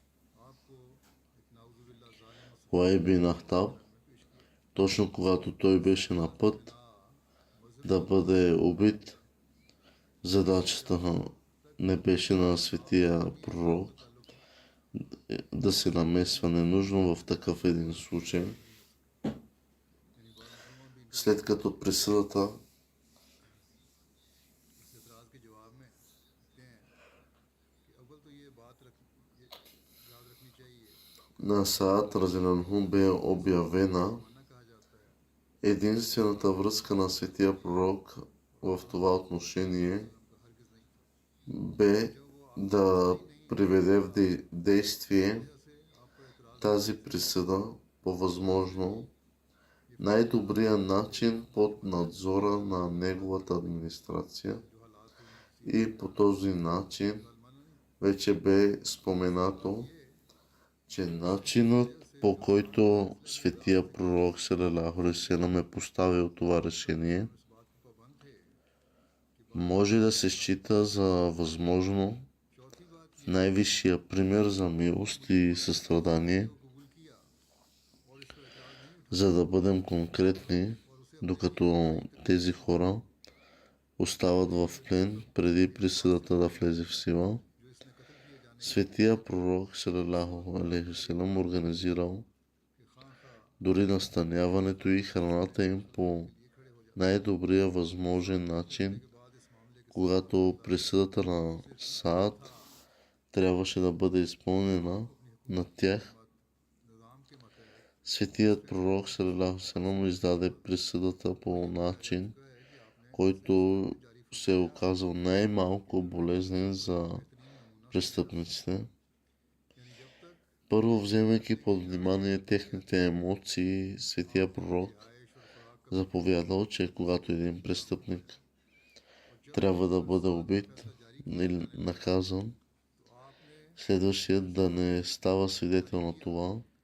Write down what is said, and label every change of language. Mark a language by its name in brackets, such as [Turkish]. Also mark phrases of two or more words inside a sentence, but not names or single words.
[Bulgarian] Уай бин Ахтаб, точно когато той беше на път да бъде убит, задачата не беше на светия пророк да се намесва ненужно в такъв един случай. След като присъдата [Urdu] اس اعتراض کے جواب میں کہتے ہیں کہ اول تو یہ بات یاد رکھنی چاہیے [Bulgarian] на Саад разделено бе обявена, [Urdu] مانا کہا جاتا ہے [Bulgarian] единствената връзка на светия пророк в това отношение бе да приведе в действие тази присъда по възможно най-добрия начин под надзора на неговата администрация. И по този начин вече бе споменато, че начинът, по който светия пророк [Arabic] صلى الله عليه وسلم [Bulgarian] е поставил това решение, може да се счита за възможно най-висшия пример за милост и състрадание. За да бъдем конкретни, докато тези хора остават в плен преди присъдата да влезе в сила, светия пророк [Arabic] صلى الله عليه وسلم [Bulgarian] организирал дори настаняването и храната им по най-добрия възможен начин, когато присъдата на Саад трябваше да бъде изпълнена над тях. Светият пророк [Arabic] صلى الله عليه وسلم [Bulgarian] издаде присъдата по начин, който се е оказал най-малко болезнен за престъпниците. Първо, вземайки под внимание техните емоции, светия пророк заповядал, че когато един престъпник трябва да бъде убит или наказан, следващият да не става свидетел на това.